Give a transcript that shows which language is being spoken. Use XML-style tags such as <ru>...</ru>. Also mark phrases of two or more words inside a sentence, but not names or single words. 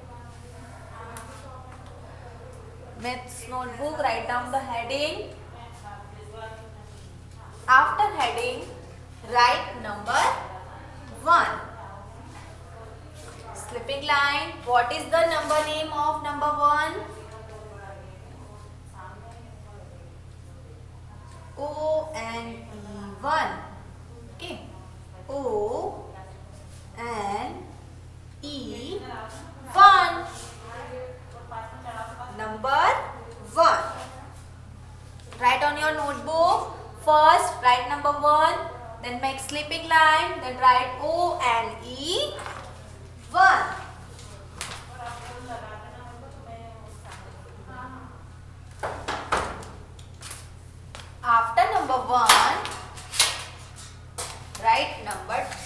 <en>Maths notebook, write down the heading. After heading, write number 1. Slipping line. What is the number name of number 1? O-N-E-1. Okay. O-N-E-1. Number 1. Write on your notebook. First write number 1, then make slipping line, then write O-N-E-1. After number 1, write number 2.</en>